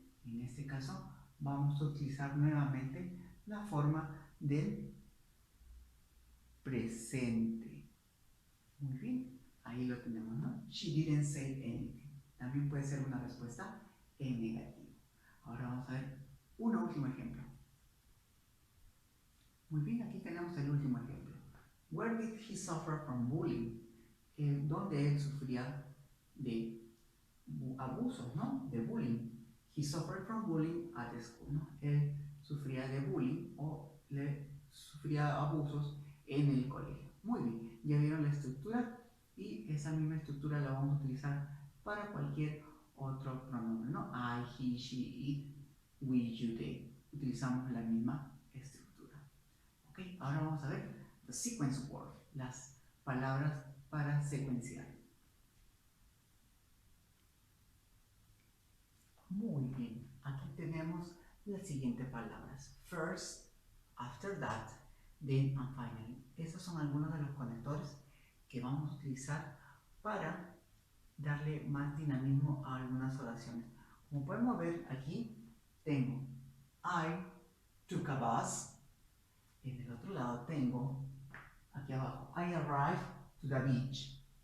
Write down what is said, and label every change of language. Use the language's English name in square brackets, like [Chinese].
[Spanish] En este caso vamos a utilizar nuevamente la forma del presente. Muy bien, ahí lo tenemos, ¿no? [English] She didn't say anything. [Spanish] También puede ser una respuesta en negativo. Ahora vamos a ver un último ejemplo. Muy bien, aquí tenemos el último ejemplo. [English] Where did he suffer from bullying? [Spanish] ¿Dónde él sufría de abusos, ¿no? De bullying. [English] He suffered from bullying at school, ¿no? [Spanish] Él sufría de bullying o sufría abusos en el colegio. Muy bien, ya vieron la estructura y esa misma estructura la vamos a utilizar para cualquier otro pronombre, ¿no? I, he, she, it, we, you, they. Utilizamos la misma estructura. ¿Ok? Ahora vamos a ver the sequence word, las palabras para secuenciar. Muy bien, aquí tenemos las siguientes palabras. [English] First, after that, then and finally. [Spanish] Esos son algunos de los conectores que vamos a utilizar para darle más dinamismo a algunas oraciones. Como podemos ver aquí, tengo [English] I took a bus. [Spanish] En el otro lado tengo, aquí abajo, [English] I arrived to the beach.